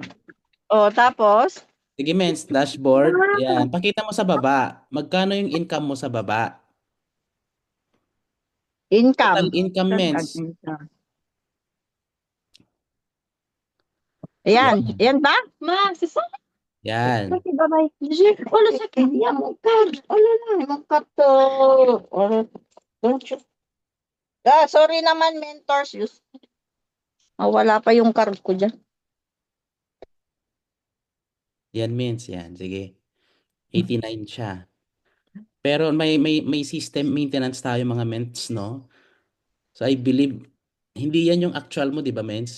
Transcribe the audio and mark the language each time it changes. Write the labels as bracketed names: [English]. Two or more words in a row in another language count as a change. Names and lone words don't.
[Filipino] dashboard. O, tapos? Sige, Mens, dashboard. Yan. Pakita mo sa baba. Magkano yung income mo sa baba? Total Income. income, Mens. Ayan. Yan. Yan ba? [French] Ma, c'est ça? [Filipino] Yan. [English] Okay, bye-bye. [French] Oh, le sac. Il y a mon carte. Oh là là, mon carte. [English] Don't you... [Filipino] sorry naman, mentors. Wala pa yung card ko dyan. Yan, Mens. Yan. Sige. 89 siya. Pero may [English] system maintenance [Filipino] tayo mga Mens, no? [English] So I believe, [Filipino] hindi yan yung actual mo, di ba, Mens?